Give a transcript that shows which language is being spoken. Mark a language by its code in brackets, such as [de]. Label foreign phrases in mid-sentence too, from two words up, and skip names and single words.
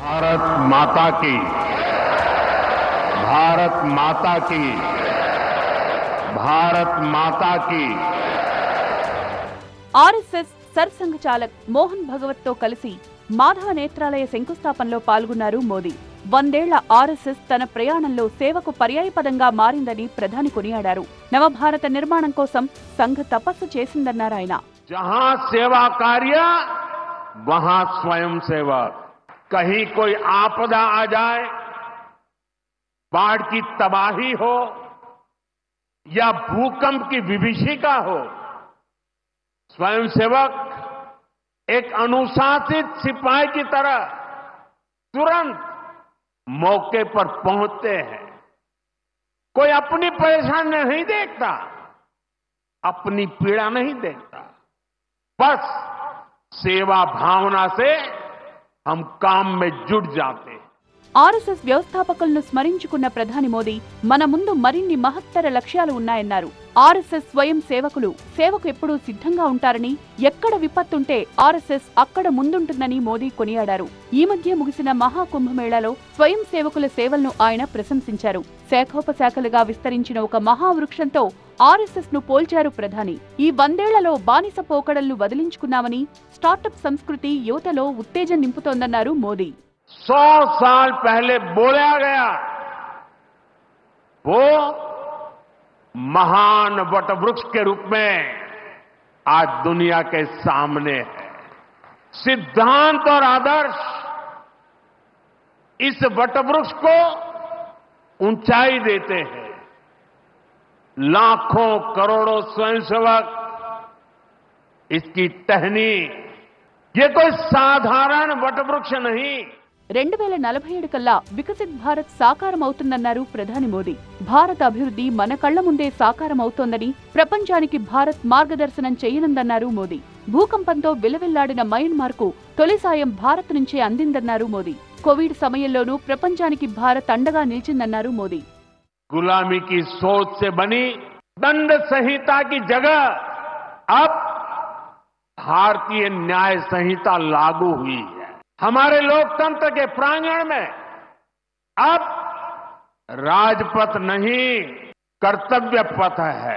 [te] ఆర్ఎస్ఎస్ సర్సంఘ్ చాలక్ మోహన్ భగవత్ తో కలిసి మాధవ నేత్రాలయ శంకుస్థాపనలో పాల్గొన్నారు మోదీ. 100 ఏళ్ల ఆర్ఎస్ఎస్ తన ప్రయాణంలో సేవకు పర్యాయపదంగా మారిందని ప్రధాని కొనియాడారు. నవభారత నిర్మాణం కోసం సంఘ్ తపస్సు చేసిందన్నారాయన. [hi] जहां सेवा कार्य वहां स्वयं सेवक. कहीं कोई आपदा आ जाए, बाढ़ की तबाही हो या भूकंप की विभीषिका हो, स्वयं सेवक एक अनुशासित सिपाही की तरह तुरंत मौके पर पहुंचते हैं. कोई अपनी परेशानी नहीं देखता, अपनी पीड़ा नहीं देखता. बस सेवा भावना से हम काम में जुट जाते हैं. [te] ఆర్ఎస్ఎస్ వ్యవస్థాపకులను స్మరించుకున్న ప్రధాని మోదీ మన ముందు మరిన్ని మహత్తర లక్ష్యాలు ఉన్నాయన్నారు. ఆర్ఎస్ఎస్ స్వయం సేవకులు సేవకు ఎప్పుడూ సిద్ధంగా ఉంటారని, ఎక్కడ విపత్తుంటే ఆర్ఎస్ఎస్ అక్కడ ముందుంటుందని మోదీ కొనియాడారు. ఈ మధ్య ముగిసిన మహాకుంభమేళాలో స్వయం సేవకుల సేవలను ఆయన ప్రశంసించారు. శాఖోపశాఖలుగా విస్తరించిన ఒక మహావృక్షంతో ఆర్ఎస్ఎస్ ను పోల్చారు ప్రధాని. ఈ 100 ఏళ్లలో బానిస పోకడలను వదిలించుకున్నామని, స్టార్టప్ సంస్కృతి యువతలో ఉత్తేజం నింపుతోందన్నారు మోదీ. [hi] 100 साल पहले बोला गया वो महान वटवृक्ष के रूप में आज दुनिया के सामने है. सिद्धांत और आदर्श इस वटवृक्ष को ऊंचाई देते हैं. लाखों करोड़ों स्वयंसेवक इसकी टहनी, ये कोई साधारण वटवृक्ष नहीं. [te] 2047 కల్లా వికసిత్ భారత్ సాకారమవుతుందన్నారు ప్రధాని మోదీ. భారత అభివృద్ధి మన కళ్ల ముందే సాకారమవుతోందని, ప్రపంచానికి భారత్ మార్గదర్శనం చేయనుందన్నారు మోదీ. భూకంపంతో విలవిల్లాడిన మయన్మార్ కు తొలి సాయం భారత్ నుంచే అందిందన్నారు మోదీ. కోవిడ్ సమయంలోనూ ప్రపంచానికి భారత్ అండగా నిలిచిందన్నారు మోదీ. [hi] गुलामी की सोच से बनी दंड संहिता की जगह अब भारतीय न्याय संहिता लागू हुई है. हमारे लोकतंत्र के प्रांगण में अब राजपथ नहीं, कर्तव्य पथ है.